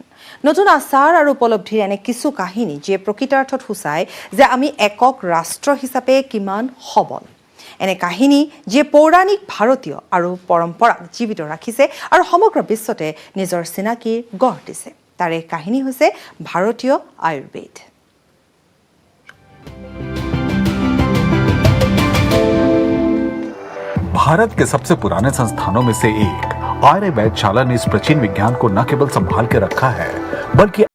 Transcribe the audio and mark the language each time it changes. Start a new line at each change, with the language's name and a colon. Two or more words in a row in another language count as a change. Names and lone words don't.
Assamese: নতুন আচাৰ আৰু উপলব্ধিৰ এনে কিছু কাহিনী যিয়ে প্ৰকৃতাৰ্থত সূচায় যে আমি একক ৰাষ্ট্ৰ হিচাপে কিমান সবল। এনে কাহিনী যিয়ে পৌৰাণিক ভাৰতীয় আৰু পৰম্পৰাক জীৱিত ৰাখিছে আৰু সমগ্ৰ বিশ্বতে নিজৰ চিনাকিৰ গঢ় দিছে। তাৰে কাহিনী হৈছে ভাৰতীয় আয়ুৰ্বেদ।
Hindi: भारत के सबसे पुराने संस्थानों में से एक आर्य वैधशाला ने इस प्राचीन विज्ञान को न केवल संभाल के रखा है बल्कि